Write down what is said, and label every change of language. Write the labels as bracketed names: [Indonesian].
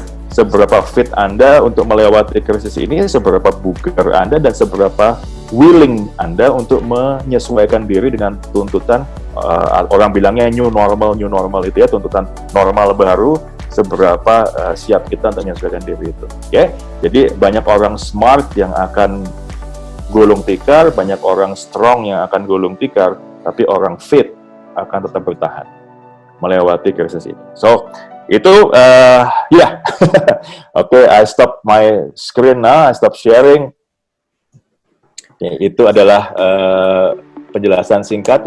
[Indonesian] seberapa fit Anda untuk melewati krisis ini, seberapa bugar Anda, dan seberapa willing Anda untuk menyesuaikan diri dengan tuntutan orang bilangnya new normal itu ya, tuntutan normal baru, seberapa siap kita untuk menyesuaikan diri itu. Oke? Jadi banyak orang smart yang akan gulung tikar, banyak orang strong yang akan gulung tikar, tapi orang fit akan tetap bertahan melewati krisis ini. So, itu ya. [English] Oke, I stop my screen now, I stop sharing. [Indonesian] Ya, itu adalah penjelasan singkat.